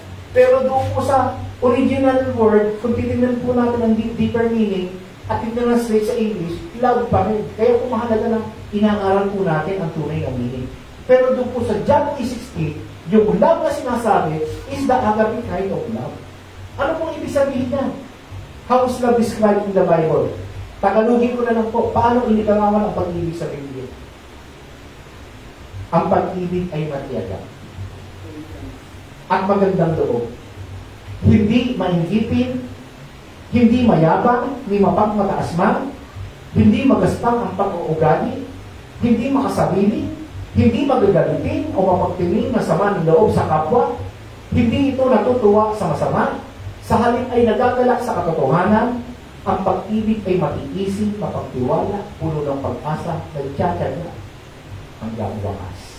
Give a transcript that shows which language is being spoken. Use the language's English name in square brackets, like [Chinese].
[Filipino] Pero doon po sa original word, kung titignan po natin ang deeper meaning, at i-translate sa English, love pa rin. Kaya po mahalaga na inaaral po natin ang tunay na meaning. Pero doon po sa John 3:16, yung love na sinasabi [English] is the agape kind of love. [Filipino] Ano pong ibig sabihin niya? [English] How is love described in the Bible? [Filipino] Tagalogin ko na lang po, paano inigawawan ang pag-ibig sa Biblia? Ang pag-ibig ay matiyaga. At magandang loob. Hindi maingipin, hindi mayabang, ni mapagmataas man, hindi magaspang ang pag-uugali, hindi makasarili, hindi magagalitin o mapagtingin na sama ng loob sa kapwa, hindi ito natutuwa sa masama, sa halip ay nagagalak sa katotohanan, ang pag-ibig ay matiising, mapagtiwala, puno ng pag-asa, nagtsatsaga hanggang wakas.